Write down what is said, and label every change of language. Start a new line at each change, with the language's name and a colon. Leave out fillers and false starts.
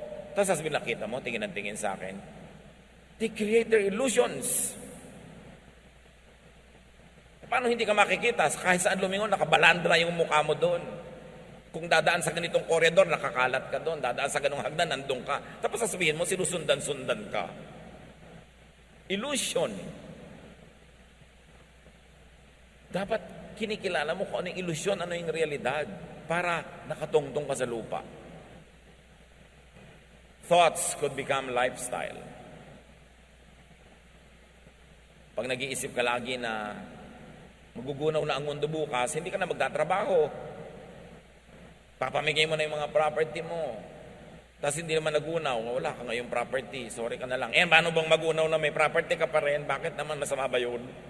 Filipino: Tapos sasabihin, nakita mo, tingin ang tingin sa akin.
English: They create their illusions.
Filipino: Paano hindi ka makikita? Kahit saan lumingon, nakabalandra yung mukha mo doon. Kung dadaan sa ganitong koridor, nakakalat ka doon. Dadaan sa ganong hagdan, nandun ka. Tapos sasabihin mo, sinusundan-sundan ka. Illusion. Dapat kinikilala mo kung ano yung illusion, ano yung realidad, para nakatungtong ka sa lupa.
English: Thoughts could become lifestyle.
Filipino: Pag nag-iisip ka lagi na magugunaw na ang mundo bukas, hindi ka na magtatrabaho. Papamigay mo na yung mga property mo. Tapos hindi naman nagunaw, wala ka ngayong property, sorry ka na lang. Paano bang magunaw na may property ka pa rin? Bakit naman masama ba yun?